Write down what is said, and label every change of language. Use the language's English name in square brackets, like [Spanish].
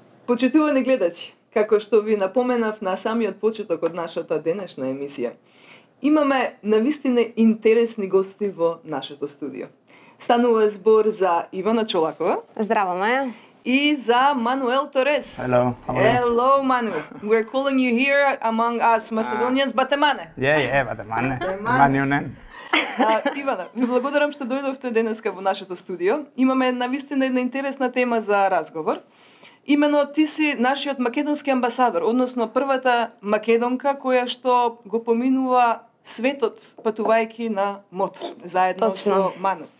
[Macedonian] Почитувани гледачи, како што ви напоменав на самиот почеток од нашата денешна емисија, имаме навистина интересни гости во нашето студио. Станува збор за Ивана Чолакова. Здраво, Маја. И за Мануел Торес. [English] Hello, how are you? Hello, Manu. We're calling you here among us Macedonians, Batemane. Batemane. Manjunen. [Macedonian] Ивана, ви благодарам што дојдовте денеска во нашето студио. Имаме навистина една интересна тема за разговор. Имено ти си нашиот македонски амбасадор, односно првата македонка која што го поминува светот патувајќи на мотор, заедно со Ману.